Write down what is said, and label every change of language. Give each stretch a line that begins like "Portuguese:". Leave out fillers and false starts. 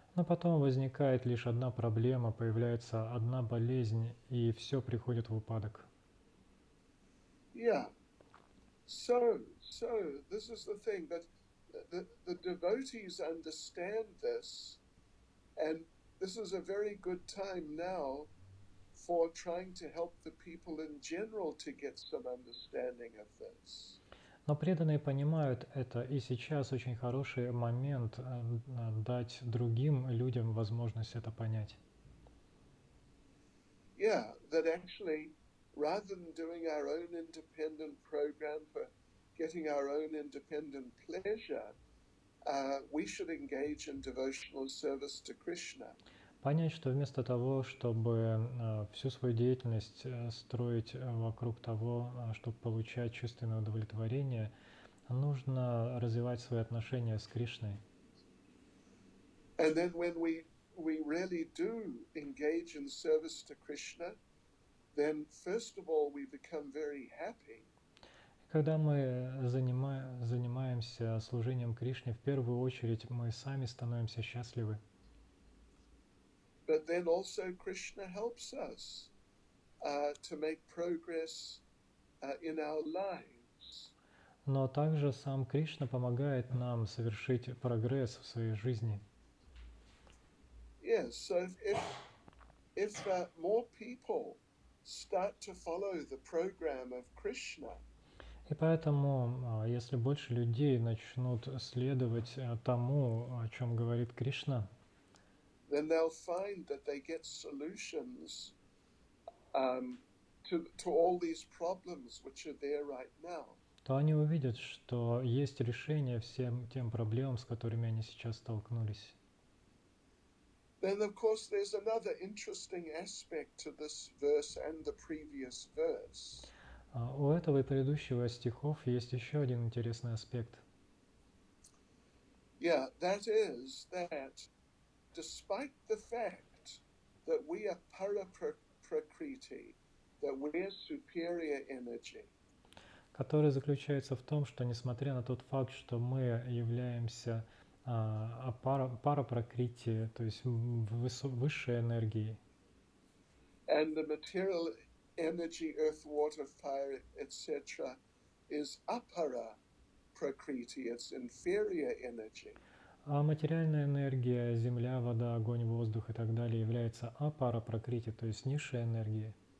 Russian: Но потом возникает лишь одна проблема, появляется одна болезнь, и все приходит в упадок.
English: Yeah. So this is the thing, that the devotees understand this, and this is a very good time now for trying to help the people in general to get some understanding of this.
Russian: Но преданные понимают это, и сейчас очень хороший момент дать другим людям возможность это понять.
English: Yeah, that actually rather than doing our own independent program for getting our own independent pleasure, we should engage in devotional service to Krishna.
Russian: Понять, что вместо того, чтобы всю свою деятельность строить вокруг того, чтобы получать чувственное удовлетворение, нужно развивать свои отношения с Кришной.
English: And then when we really do engage in service to Krishna, then first of all we become very happy.
Russian: Когда мы занимаемся служением Кришне, в первую очередь мы сами становимся счастливы.
English: But then also Krishna helps us to make progress in our lives.
Russian: Но также сам Кришна помогает нам совершить прогресс в своей жизни.
English: Yes, so if more people start to follow the program of Krishna,
Russian: И поэтому, если больше людей начнут следовать тому, о чем говорит Кришна,
English: then they'll find that they get solutions to all these problems which are there right now.
Russian: то они увидят, что есть решение всем тем проблемам, с которыми они сейчас столкнулись.
English: Then, of course, there's another interesting aspect to this verse and the previous verse.
Russian: У этого и предыдущего стихов есть еще один интересный аспект.
English: Yeah, that is that despite the fact that we are para-prakriti, that we're superior energy,
Russian: Который заключается в том, что несмотря на тот факт, что мы являемся парапракрити, то есть высшей энергией,
English: and the material energy, earth, water, fire, etc., is apara prakriti, it's inferior energy.
Russian: а материальная энергия, земля, вода, огонь, воздух и так далее является апарапракрити, то есть низшей энергией.